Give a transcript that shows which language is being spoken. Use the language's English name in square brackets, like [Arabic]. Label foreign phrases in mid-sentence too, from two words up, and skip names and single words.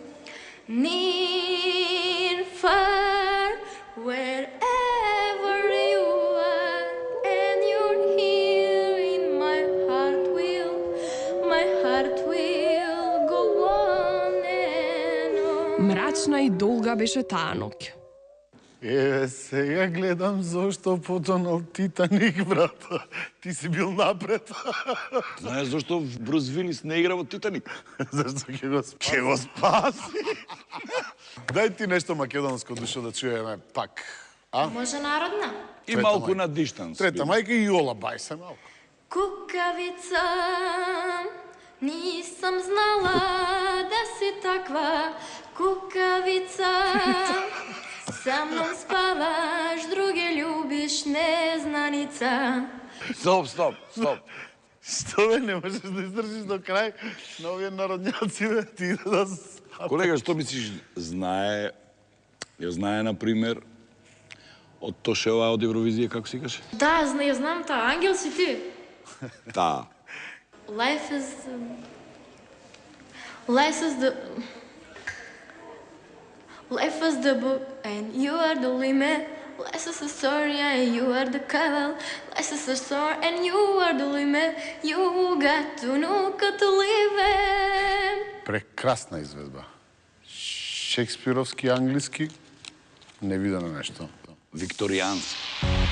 [English] Near, far, wherever you are, and you're here in my heart will go on and on. [Macedonian] Мрачна и долга беше таа ноќ. Сега гледам зошто потонал Титаник, брат. Ти си бил напред. Знаеш зашто Брус Вилис не игра во Титаник? Зашто ќе го спаси? Ќе го спаси. Дај ти нешто македонско душо да чуеме пак. А? Може народна? И Трета малку мајка. на дистанс. Трета мајка и Јола, бај се малку. [Serbian] Кукавица, нисам знала да си таква. Кукавица, sa mnom spavaš, druge ljubiš, neznanica. [Macedonian] Стоп. Што бе, не можеш да издржиш до крај на овие народњаци, бе, ти да... Колега, што мислиш, знае, например, од Тошева од Евровизија, како си каже? Да, знам та, ангел си ти. Таа. [English] Life is the book and you are the limit. Life is a story and you are the cover. Life is a story and you are the limit. You got to know how to live it. [Macedonian] Прекрасна изведба. Шекспировски, англиски, невидено нешто. Викторијански.